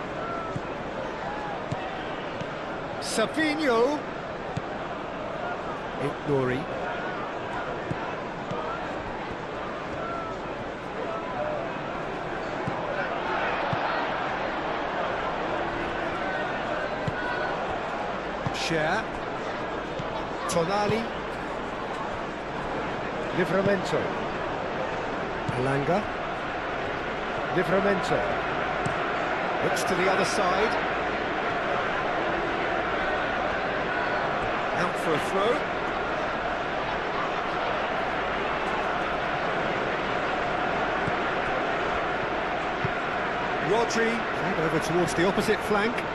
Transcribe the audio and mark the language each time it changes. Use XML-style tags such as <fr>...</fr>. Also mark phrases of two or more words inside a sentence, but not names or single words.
<en>Savinho. Nori. Share. Tonali. Livramento. Alanga. Livramento. Looks to the other side. Out for a throw. Rodri, played over towards the opposite flank.</en>